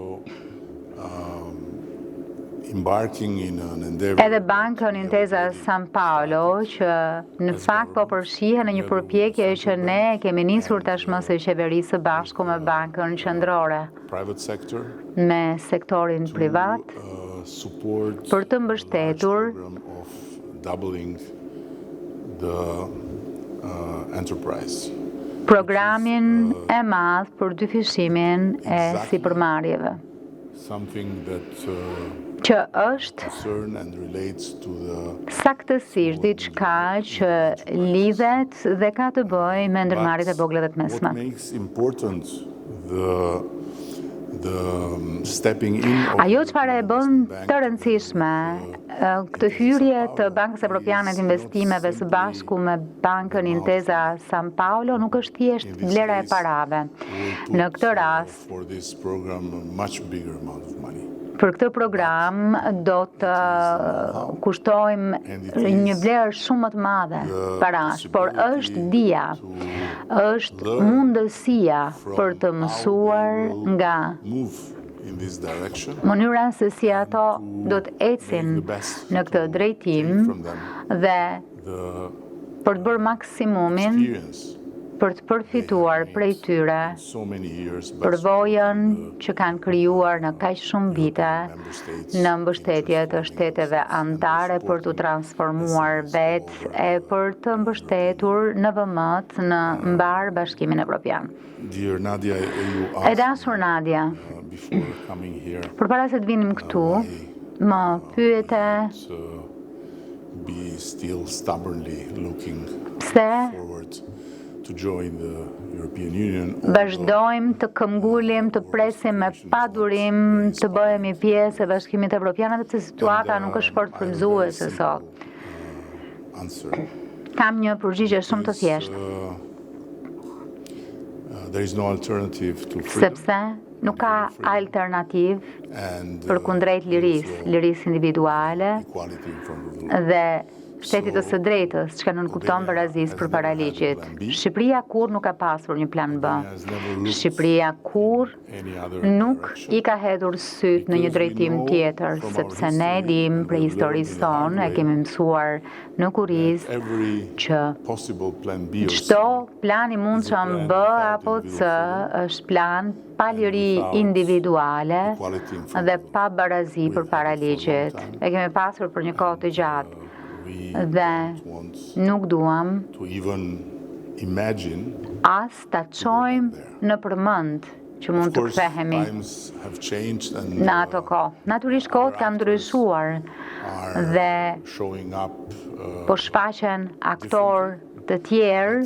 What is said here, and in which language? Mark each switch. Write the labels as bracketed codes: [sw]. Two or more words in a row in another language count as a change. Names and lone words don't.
[sq] edhe Bankën Intesa San Paolo, që në fakt po përfshihen në një përpjekje që ne kemi nisur tashmë së qeverisë së bashku me Bankën Qendrore, me sektorin privat, për të mbështetur [en] enterprise. [sq] Programin e madh për dyfishimin e sipërmarrjeve, [en] Something that [sq] që është [en] concern and relates to the [sq] saktësisht diçka që lidhet dhe ka të bëjë me ndërmarrjet e vogla dhe të mesme. [en] what makes important the stepping in of [sq] Ajo çfarë e bën të rëndësishme këtë hyrje të Bankës Evropiane të Investimeve së bashku me Bankën Intesa San Paolo nuk është thjesht vlera e parave. Në këtë rast, [en] for this program a much bigger amount of money. [sq] për këtë program do të kushtojmë një vlerë shumë më të madhe parash, por është dia, është mundësia për të mësuar nga [en] Move in this direction [sq] mënyra se si ato do të ecin në këtë drejtim [en] from them [sq] dhe [en] the [sq] për të bërë maksimumin [en] experience [sq] për të përfituar prej tyre [en] so many years but [sq] përvojën që kanë krijuar në kaq shumë vite në mbështetje të shteteve anëtare për të transformuar vetë e për të mbështetur në vëmët në mbar Bashkimin Evropian. [en] dear Nadia, you [sq] E [en] asked [sq] dashur Nadia, [en] before coming here [sq] përpara se të vinim këtu, më pyete [en] to be still stubbornly looking [sq] pse [en] forward to join the European Union. [sq] vazhdojmë të këmbgulim, të presim me padurim të bëhemi pjesë e Bashkimit Evropian, edhe pse situata nuk është fort frymëzuese sot. [en] Answer. [sq] Kam një përgjigje shumë të thjeshtë, [en] There is no alternative to freedom [sq] sepse nuk ka alternativë [en] and [sq] përkundrejt lirisë individuale [en] equality in front of the law. [sq] dhe shtetit të së drejtës, që ka nënkupton barazisë përpara ligjit. Shqipëria kur nuk ka pasur një plan B. Shqipëria kur [en] Any other [sq] nuk [en] direction. [sq] i ka hedhur syt në një drejtim tjetër, sepse ne dim prej historisë tonë, e kemi mësuar në kuriz [en] Every [sq] që [en] possible plan B or C [sq] çdo plan i mundshëm B apo C është plan pa liri individuale dhe pa barazi përpara ligjit. E kemi pasur për një kohë të gjatë [en] we [sq] dhe [en] don't want [sq] nuk duam [en] to even imagine. [sq] as ta çojmë në përmend që mund [en] Of [sq] të [en] course, [sq] kthehemi [en] times have changed and [sq] në ato kohë. Natyrisht kohët kanë ndryshuar [en] are [sq] dhe [en] showing up. [sq] po shfaqen aktor të tjerë